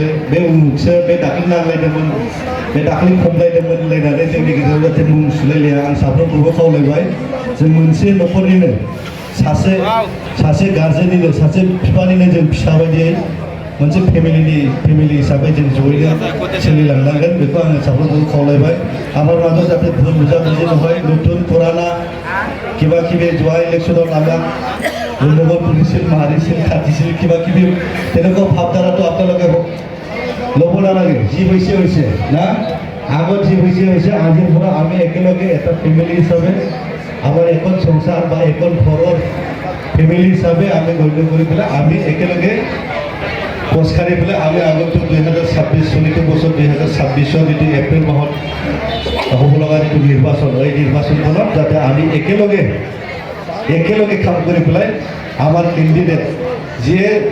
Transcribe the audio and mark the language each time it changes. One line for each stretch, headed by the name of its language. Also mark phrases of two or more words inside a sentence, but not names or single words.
Bodo: बे उमुखसो बे दाख्लै नांलायदोंमोन बे दाख्लै खमलायदोंमोन होनलायनानै जोंनि गेजेराव जाहाथे मुं सुलायलाया आं साफ्रोमखौबो खावलायबाय जों मोनसे न'खरनिनो सासे गार्जेननिनो सासे बिफानिनो जों फिसा बायदियै मोनसे फेमिलि हिसाबै जों जयैनो सोलिलांनांगोन बेखौ आङो साफ्रोमखौबो खावलायबाय
Assamese: আমার মাঝে যাতে ভুল বুঝাবুঝি নহয় নতুন পুরানা কিবা কিবি যোৱা ইলেকশ্যনত আমাক গণ্ডগোল কৰিছিল মাৰিছিল কাটিছিল কিবা কিবি তেনেকুৱা ভাৱধাৰাটো আপোনালোকে ল'ব নালাগে যি হৈছে না আগত যি হৈছে আজিৰ পৰা আমি একেলগে এটা ফেমিলি হিচাপে আমাৰ এখন সংসাৰ বা এখন ঘৰৰ ফেমিলি হিচাপে আমি গণ্য কৰি পেলাই আমি একেলগে খোজকাঢ়ি পেলাই আমি আগতো 2026 চলিত বছৰ 2026 যিটো এপ্ৰিল মাহত হ'ব লগা যিটো নিৰ্বাচন এই নিৰ্বাচনখনত যাতে আমি একেলগে কাম কৰি পেলাই আমাৰ কেণ্ডিডেট যিয়ে